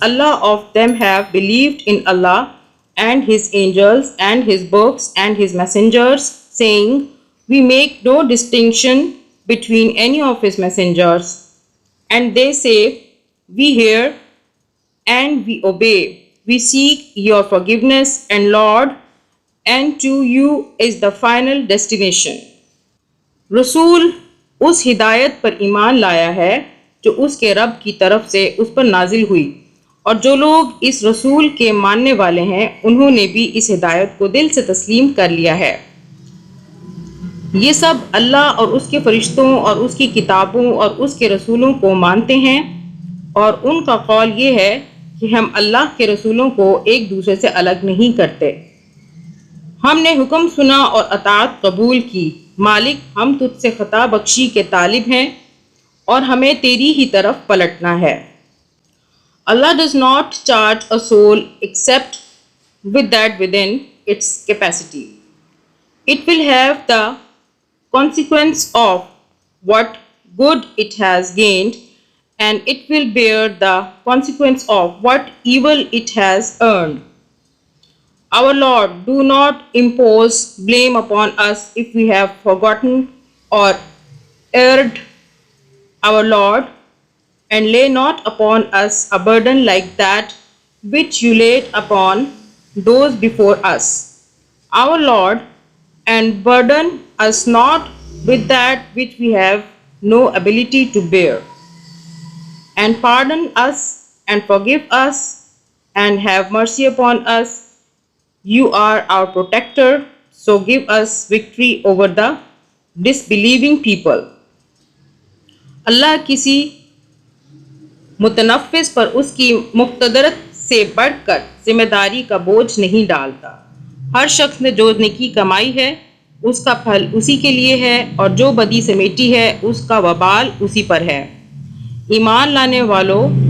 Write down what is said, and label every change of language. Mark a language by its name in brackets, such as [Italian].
[English] Allah of them have believed in Allah and His angels and His books and His messengers, saying, we make no distinction between any of His messengers. And they say, we hear and we obey. We seek your forgiveness, and Lord, and to you is the final destination. [Urdu] رسول اس ہدایت پر ایمان لایا ہے جو اس کے رب کی طرف سے اس پر نازل ہوئی، اور جو لوگ اس رسول کے ماننے والے ہیں انہوں نے بھی اس ہدایت کو دل سے تسلیم کر لیا ہے۔ یہ سب اللہ اور اس کے فرشتوں اور اس کی کتابوں اور اس کے رسولوں کو مانتے ہیں، اور ان کا قول یہ ہے کہ ہم اللہ کے رسولوں کو ایک دوسرے سے الگ نہیں کرتے۔ ہم نے حکم سنا اور اطاعت قبول کی، مالک ہم تجھ سے خطا بخشی کے طالب ہیں اور ہمیں تیری ہی طرف پلٹنا ہے۔ [English] Allah does not charge a soul except with that within its capacity. It will have the consequence of what good it has gained, and it will bear the consequence of what evil it has earned. Our Lord, do not impose blame upon us if we have forgotten or erred, our Lord, and lay not upon us a burden like that which you laid upon those before us, our Lord, and burden us not with that which we have no ability to bear. And pardon us and forgive us and have mercy upon us. You are our protector, so give us victory over the disbelieving people. [Urdu] اللہ کسی متنفس پر اس کی مقتدرت سے بڑھ کر ذمہ داری کا بوجھ نہیں ڈالتا۔ ہر شخص نے جو نیکی کمائی ہے اس کا پھل اسی کے لیے ہے، اور جو بدی سمیٹی ہے اس کا وبال اسی پر ہے۔ ایمان لانے والو،